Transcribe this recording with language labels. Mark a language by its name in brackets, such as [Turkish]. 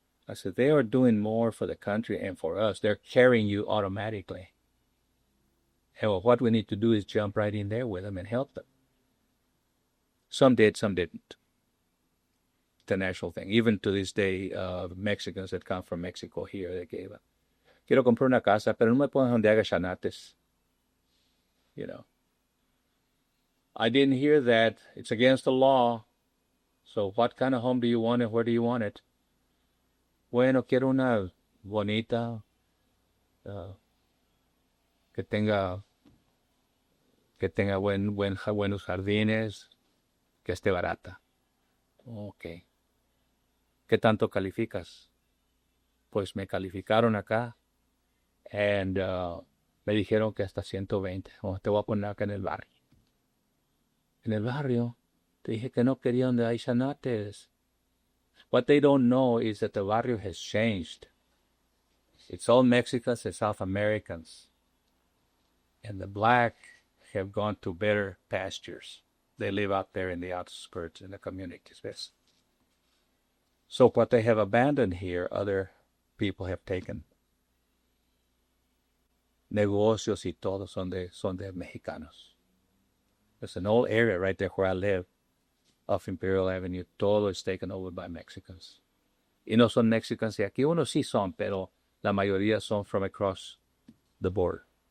[English] I said they are doing more for the country and for us. They're carrying you automatically, And what we need to do is jump right in there with them and help them. Some did, some didn't. The national thing. Even to this day, Mexicans that come from Mexico here, they gave up. [Spanish] Quiero comprar una casa, pero no me pongan donde haga chanates. [English] You know. I didn't hear that. It's against the law. So what kind of home do you want and where do you want it? [Spanish] Bueno, quiero una bonita, uh, que tenga buenos jardines, que esté barata. Ok. ¿Qué tanto calificas? Pues me calificaron acá and me dijeron que hasta 120. Oh, te voy a poner acá en el barrio. En el barrio. Te dije que no quería donde hay chanates. [English] What they don't know is that the barrio has changed. It's all Mexicans and South Americans. And the black have gone to better pastures. They live out there in the outskirts in the communities. ¿Ves? So what they have abandoned here, other people have taken. [Spanish] Negocios y todo son de mexicanos. [English] There's an old area right there where I live, off Imperial Avenue. Todo is taken over by Mexicans. [Spanish] Y no son Mexicans de aquí. Unos sí son, pero la mayoría son [English] from across the border.